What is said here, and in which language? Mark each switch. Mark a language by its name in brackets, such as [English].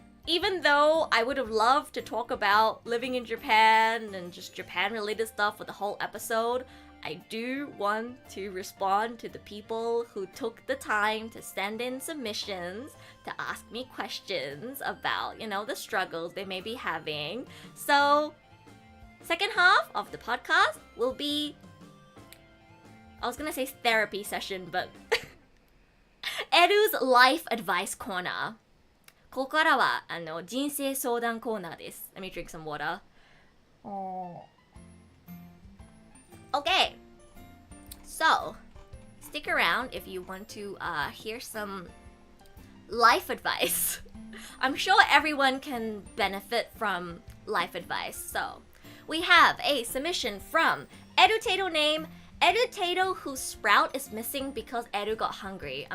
[English] even though I would have loved to talk about living in Japan and just Japan related stuff for the whole episode, I do want to respond to the people who took the time to send in submissions to ask me questions about, the struggles they may be having. So second half of the podcast will be, I was gonna say therapy session, but Edu's life advice corner. [Japanese] ここからは人生相談コーナーです。 [English] Let me drink some water. Okay, so stick around if you want to hear some life advice. I'm sure everyone can benefit from life advice. So we have a submission from Edutato name Edutato, whose sprout is missing because Edu got hungry.